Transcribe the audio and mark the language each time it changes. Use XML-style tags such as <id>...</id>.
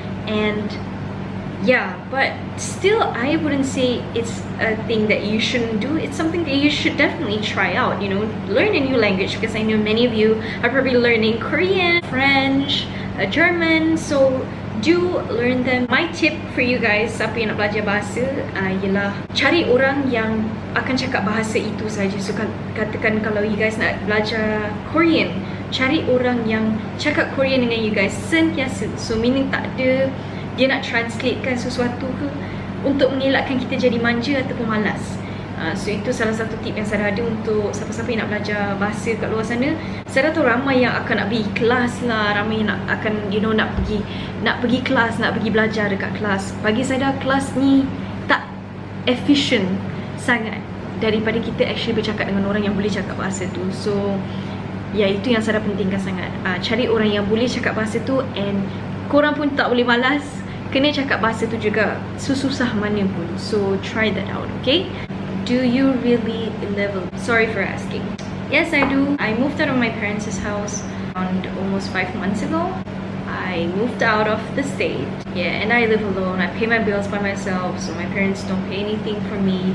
<en>And yeah, but still I wouldn't say it's a thing that you shouldn't do. It's something that you should definitely try out, you know, learn a new language, because I know many of you are probably learning Korean, French, German, so do learn them. My tip for you guys,</en> <ms>siapa yang nak belajar bahasa, ialah cari orang yang akan cakap bahasa itu saja. So katakan kalau you guys nak belajar Korean, cari orang yang cakap Korean dengan you guys sentiasa. So meaning tak ada dia nak translatekan sesuatu ke untuk mengelakkan kita jadi manja ataupun malas. So itu salah satu tip yang saya ada untuk siapa-siapa yang nak belajar bahasa kat luar sana. Saya tahu ramai yang akan nak pergi kelas lah, ramai yang akan,</ms> <en>you know,</en> <ms>nak pergi kelas, nak pergi belajar dekat kelas. Bagi saya kelas ni tak efficient sangat daripada kita actually bercakap dengan orang yang boleh cakap bahasa tu. So ya, itu yang saya pentingkan sangat. Cari orang yang boleh cakap bahasa tu, and korang pun tak boleh malas, kena cakap bahasa tu juga sesusah mana pun. So try that out, okay?</ms> <en>Do you really live alone? Sorry for asking. Yes, I do. I moved out of my parents' house around almost 5 months ago. I moved out of the state. Yeah, and I live alone. I pay my bills by myself, so my parents don't pay anything for me.</en>